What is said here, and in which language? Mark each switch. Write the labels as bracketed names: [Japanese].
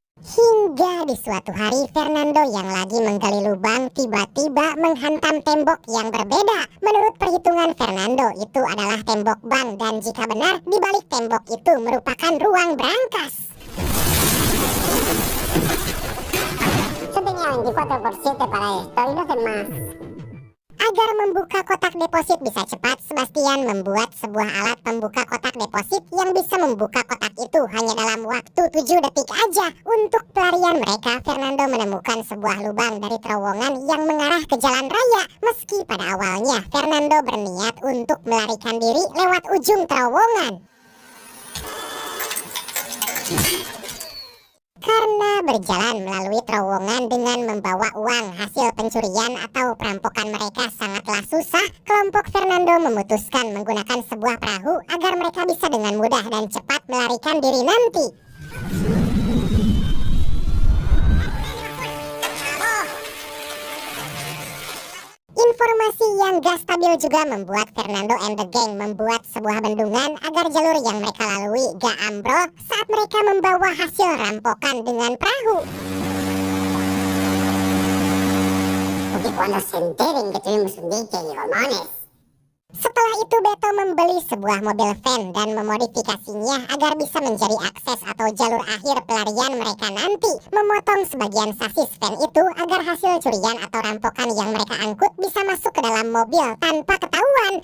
[Indonesian] Hingga di suatu hari Fernando yang lagi menggali lubang tiba-tiba menghantam tembok yang berbeda. Menurut perhitungan Fernando, itu adalah tembok bank, dan jika benar, di balik tembok itu merupakan ruang brankas. [Spanish] Yo tenía 24/7 para esto y los demás. [Indonesian] Agar membuka kotak deposit bisa cepat, Sebastian membuat sebuah alat pembuka kotak deposit yang bisa membuka kotak itu hanya dalam waktu 7 detik aja. Untuk pelarian mereka, Fernando menemukan sebuah lubang dari terowongan yang mengarah ke jalan raya. Meski pada awalnya Fernando berniat untuk melarikan diri lewat ujung terowongan. Karena berjalan melalui terowongan dengan membawa uang hasil pencurian atau perampokan mereka sangatlah susah, kelompok Fernando memutuskan menggunakan sebuah perahu agar mereka bisa dengan mudah dan cepat melarikan diri nanti. Informasi yang gak stabil juga membuat Fernando [English] and the gang [Indonesian] membuat sebuah bendungan agar jalur yang mereka lalui gak ambrol saat mereka membawa hasil rampokan dengan perahu. [Spanish] Porque cuando se enteren que tuvimos un dique y gomones. [Indonesian] Setelah itu Beto membeli sebuah mobil van dan memodifikasinya agar bisa menjadi akses atau jalur akhir pelarian mereka nanti. Memotong sebagian sasis van itu agar hasil curian atau rampokan yang mereka angkut bisa masuk ke dalam mobil tanpa ketahuan.